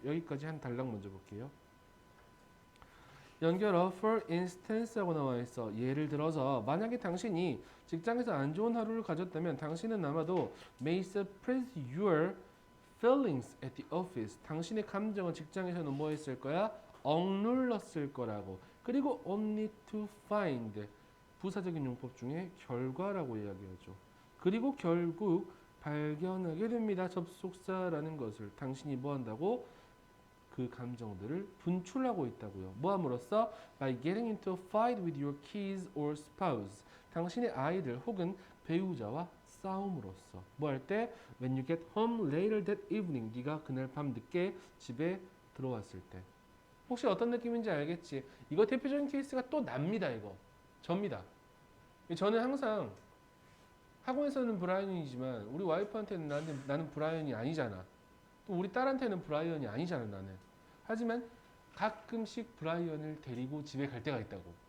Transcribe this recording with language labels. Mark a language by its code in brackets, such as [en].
[ko] 여기까지 한 단락 먼저 볼게요. 연결어 [en] for instance [ko] 라고 나와 있어. 예를 들어서 만약에 당신이 직장에서 안 좋은 하루를 가졌다면 당신은 아마도 [en] may suppress your feelings at the office. [ko] 당신의 감정은 직장에서는 뭐 했을 거야? 억눌렀을 거라고. [en] 그리고 only to find. [ko] 부사적인 용법 중에 결과라고 이야기하죠. 그리고 결국 발견하게 됩니다. 접속사라는 것을. 당신이 뭐 한다고? 그 감정들을 분출하고 있다고요. 뭐함으로써? [en] By getting into a fight with your kids or spouse. [ko] 당신의 아이들 혹은 배우자와 싸움으로써. 뭐 할 때? [en] When you get home later that evening. [ko] 네가 그날 밤 늦게 집에 들어왔을 때. 혹시 어떤 느낌인지 알겠지? 이거 대표적인 케이스가 또 납니다. 이거. 접니다. 저는 항상 학원에서는 브라이언이지만 우리 와이프한테는 나는 브라이언이 아니잖아. 또 우리 딸한테는 브라이언이 아니잖아 나는. 하지만 가끔씩 브라이언을 데리고 집에 갈 때가 있다고.